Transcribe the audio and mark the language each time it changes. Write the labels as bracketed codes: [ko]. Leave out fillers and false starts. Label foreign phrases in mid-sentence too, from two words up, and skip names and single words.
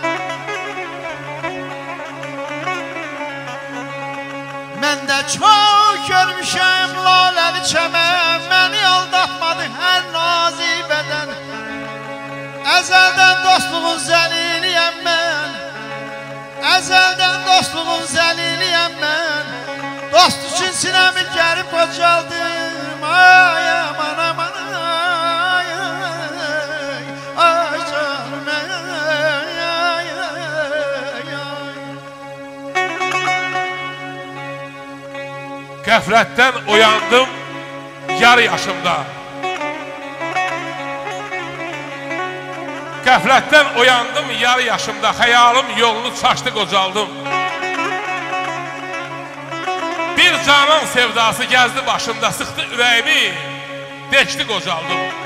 [tr] Ben de çok görmüşüm laleli çemen, beni aldatmadı her nazik beden. Ezelden dostluğun zeliliyem ben, ezelden dostluğun zeliliyem ben. Dost için sinemi gerip kocaldım. Ay aman aman ay ay ay canım ay ay ay. [az] Qəflətdən oyandım yarı yaşımda. Qəflətdən oyandım yarı yaşımda. Xəyalım yolunu çaşdı qocaldım. Bir canan sevdası gəzdi başımda, sıxdı ürəyimi, deşdi qocaldım.